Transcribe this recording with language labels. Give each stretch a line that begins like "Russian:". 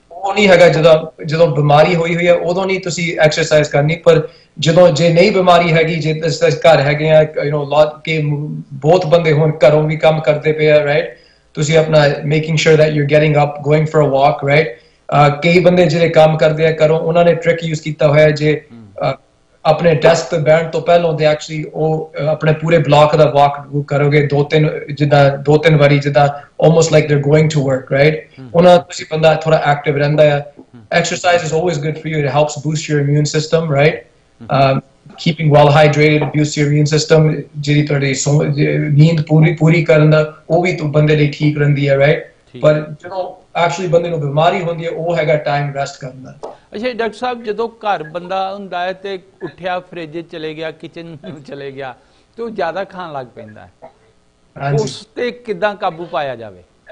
Punjabi: ਉਹ ਨਹੀਂ ਹੈਗਾ ਜਦੋਂ ਬਿਮਾਰੀ ਹੋਈ ਹੈ ਉਦੋਂ ਨਹੀਂ ਤੁਸੀਂ ਐਕਸਰਸਾਈਜ਼ ਕਰਨੀ, ਪਰ ਜੇ ਨਹੀਂ ਬਿਮਾਰੀ ਹੈਗੀ, ਜੇ ਘਰ ਹੈਗੇ ਆ ਕਿ ਬਹੁਤ ਬੰਦੇ ਹੋਣ, ਘਰੋਂ ਵੀ ਕੰਮ ਕਰਦੇ ਪਏ ਆ, ਰਾਈਟ, ਤੁਸੀਂ ਆਪਣਾ
English: making sure that you are getting up, going for a walk,
Punjabi: right. ਕਈ ਬੰਦੇ ਜਿਹੜੇ ਕੰਮ ਕਰਦੇ ਆ ਘਰੋਂ, ਉਹਨਾਂ ਨੇ ਟ੍ਰਿਕ ਯੂਜ਼ ਕੀਤਾ ਹੋਇਆ, ਜੇ ਆਪਣੇ ਡੈਸਕ ਤੇ ਬੈਠਣ ਤੋਂ ਪਹਿਲਾਂ ਤੇ ਐਕਚੁਅਲੀ ਉਹ ਆਪਣੇ ਪੂਰੇ ਬਲਾਕ ਦਾ ਵਾਕ ਕਰੋਗੇ, ਦੋ ਤਿੰਨ ਵਾਰੀ, ਜਿੱਦਾਂ
English: almost like they are going to work,
Punjabi: right. ਉਹਨਾਂ ਤੁਸੀਂ ਬੰਦਾ ਥੋੜਾ ਐਕਟਿਵ ਰਹਿੰਦਾ ਹੈ।
English: Exercise is always good for you. It helps boost your immune system, right? Keeping well hydrated boosts your immune system.
Punjabi: ਜਿਹੜੀ ਤੁਹਾਡੀ ਨੀਂਦ ਪੂਰੀ ਕਰਨ ਦਾ, ਉਹ ਵੀ ਬੰਦੇ ਲਈ ਠੀਕ ਰਹਿੰਦੀ ਹੈ, ਰਾਈਟ। ਪਰ ਜਦੋਂ ਐਕਚੁਅਲੀ ਬੰਦੇ ਨੂੰ ਬਿਮਾਰੀ ਹੁੰਦੀ ਹੈ, ਉਹ ਹੈਗਾ ਟਾਈਮ ਰੈਸਟ ਕਰਨ ਦਾ। ਅੱਛਾ ਡਾਕਟਰ ਸਾਹਿਬ, ਜਦੋਂ ਘਰ ਬੰਦਾ ਹੁੰਦਾ ਹੈ ਤੇ ਉੱਠਿਆ, ਫ੍ਰਿਜ ਚਲੇ ਗਿਆ, ਕਿਚਨ ਨੂੰ ਚਲੇ ਗਿਆ, ਤੇ ਉਹ ਜ਼ਿਆਦਾ ਖਾਣ ਲੱਗ ਪੈਂਦਾ ਹੈ, ਉਸ ਤੇ ਕਿੱਦਾਂ ਕਾਬੂ ਪਾਇਆ ਜਾਵੇ?